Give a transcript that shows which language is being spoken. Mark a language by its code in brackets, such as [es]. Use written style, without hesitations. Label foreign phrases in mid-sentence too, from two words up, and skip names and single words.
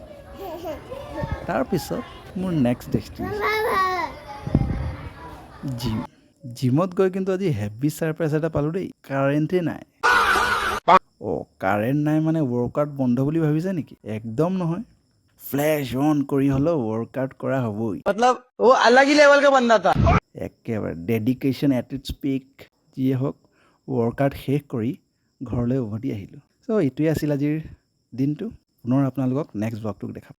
[as] তাৰপিছত মোৰ নেক্সট ডেষ্টিনেশ্যন জিম। জিমত গৈ কিন্তু আজি হেভি ছাৰপ্ৰাইজ এটা পালোঁ দেই। কাৰেণ্টেই নাই। কাৰেণ্ট নাই মানে ৱৰ্কআউট বন্ধ বুলি ভাবিছে নেকি? একদম নহয়। ফ্লেছ অন কৰি হ'লেও ৱৰ্কআউট কৰা হ'বই। [hi] वो अलग ही लेवल का बंदा था। [as] একেবাৰে [en] dedication at its peak. [as] যিয়ে হওক, ৱৰ্কআউট শেষ কৰি ঘৰলৈ উভতি আহিলোঁ। চ' এইটোৱে আছিল আজিৰ দিনটো। পুনৰ আপোনালোকক নেক্সট ব্লগটোক দেখাম।